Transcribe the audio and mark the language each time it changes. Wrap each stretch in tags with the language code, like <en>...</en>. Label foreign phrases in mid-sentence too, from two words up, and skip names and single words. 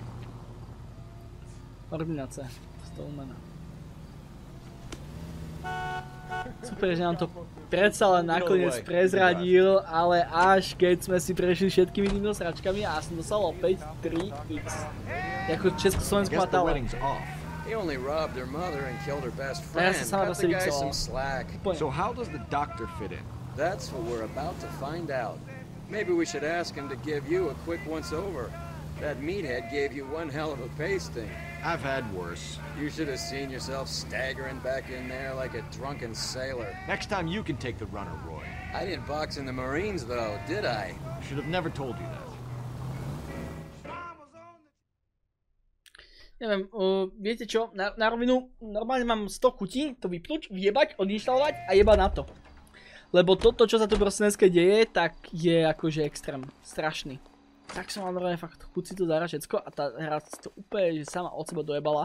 <sk>Ordinácia. Stolmana. Super, že nám to predsa len nakoniec prezradil, ale až keď sme si prešli všetkými týmito sračkami a som dostal opäť 3x. Jako československá tále.</sk> <en>He only robbed her mother and killed her best friend. Cut the guy some slack. So how does the doctor fit in? That's what we're about to find out. Maybe we should ask him to give you a quick once-over. That meathead gave you one hell of a pasting. I've had worse. You should have seen yourself staggering back in there like a drunken sailor. Next time you can take the runner, Roy. I didn't box in the Marines, though, did I? I should have never told you that.</en> <sk>Neviem, viete čo, na rovinu, normálne mám 100 chutí to vypnúť, vyjebať, odinštalovať a jebať na to. Lebo toto, čo sa tu proste dneska deje, tak je akože extrém, strašný. Tak som mal normálne fakt chuť si to zahrať všetko a tá hra to úplne že sama od seba dojebala.</sk>